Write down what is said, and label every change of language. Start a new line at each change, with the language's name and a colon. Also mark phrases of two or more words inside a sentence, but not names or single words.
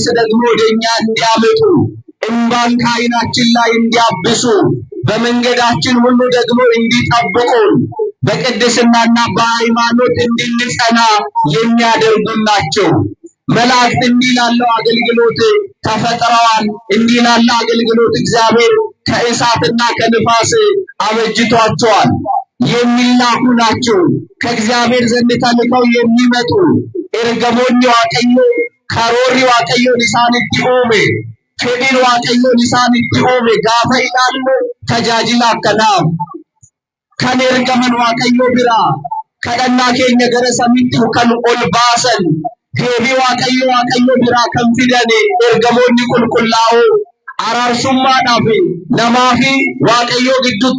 Amharic: ደግሞ ወደኛ እንዲያመጡ፣ እንባን ከዓይናችን ላይ እንዲያብሱ፣ በመንገዳችን ሁሉ ደግሞ እንዲጠብቁን፣ በቅድስናና በሃይማኖት እንድንጸና የሚያደርጉን ናቸው። መላእክት እንዲህ ላለው አገልግሎት ተፈጥረዋል። እንዲህ ላለው አገልግሎት እግዚአብሔር ከእሳትና ከንፋስ አበጅቷቸዋል። የሚላኩ ናቸው። ከእግዚአብሔር ዘንድ ተልከው የሚመጡ
Oromo: ergamoonni waaqayyoo karoorri waaqayyoon isaanitti uume, fedhiin waaqayyoon isaanitti uume gaafa ilaallu tajaajila akkanaaf kan ergaman waaqayyoo biraa kadhannaa keenya gara samiitti kan ol baasan deebii waaqayyoo biraa kan fidan ergamoonni qulqullaa'oo araarsummaadhaaf namaa fi waaqayyoo gidduutti